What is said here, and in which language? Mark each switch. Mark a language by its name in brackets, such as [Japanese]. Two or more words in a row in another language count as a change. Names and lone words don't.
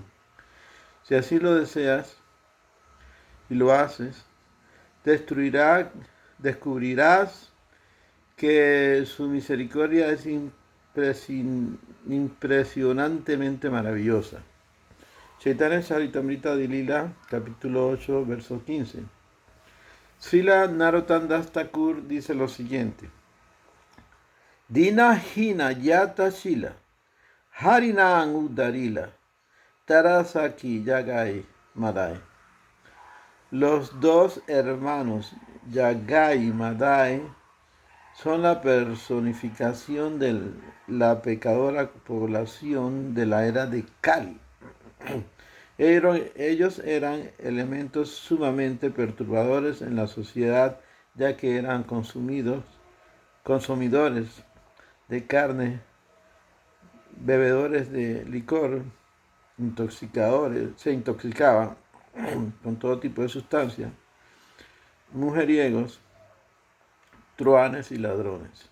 [Spanish] Si así lo deseas y lo haces, descubrirás que su misericordia es impresionantemente maravillosa. Chaitanya Charitamrita Dilila, capítulo 8, verso 15. Srila Narottam Das Thakur dice lo siguiente: [Bangla] দীন হীন যত ছিল, হরিনাম উদ্ধারিল, তার সাক্ষী জগাই মাধাই. [Spanish] Los dos hermanos Yagai y Madai son la personificación de la pecadora población de la era de Kali. Ellos eran elementos sumamente perturbadores en la sociedad, ya que eran consumidores de carne, bebedores de licor, se intoxicaban con todo tipo de sustancias, mujeriegos, truanes y ladrones.